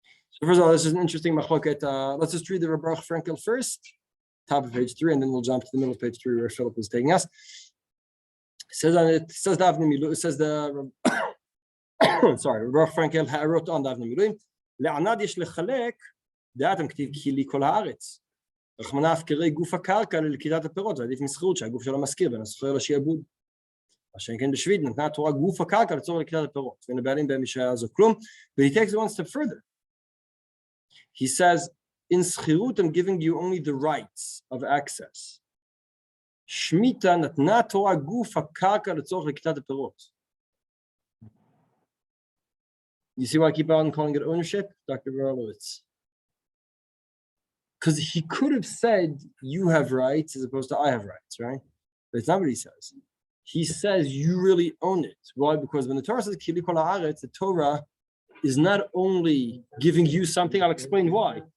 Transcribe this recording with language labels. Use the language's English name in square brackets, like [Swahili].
[English] So first of all, this is an interesting machloket. Let's just read the Rav Baruch Frankel first, top of page 3, and then we'll jump to the middle of page 3 where Philip is taking us. It says the sorry, Rav Frankel wrote on Davnei Miluim. [Hebrew] לענד יש לחלק, דעתם כתיב כי לי כל הארץ. רחמנא הפקרי גוף הקרקע ללקיטת הפירות, זה עדיף מסחירות שהגוף שלו משכיר בין הסוחר לשעבוד. מה שאין כן בשביעית, נתנה התורה גוף הקרקע לצורך לקטת הפירות. ואין הבעלים בהם משעה הזו כלום. [English] But he takes it one step further. He says, in סחירות I'm giving you only the rights of access. [Hebrew] שמיטה נתנה התורה גוף הקרקע לצורך לקטת הפירות. [English] You see why I keep on calling it ownership, Dr. Vorlowitz? Because he could have said, you have rights as opposed to I have rights, right? But it's not what he says. He says, you really own it. Why? Because when the Torah says, [Hebrew] Kili kol haaretz, [English] the Torah is not only giving you something, I'll explain why.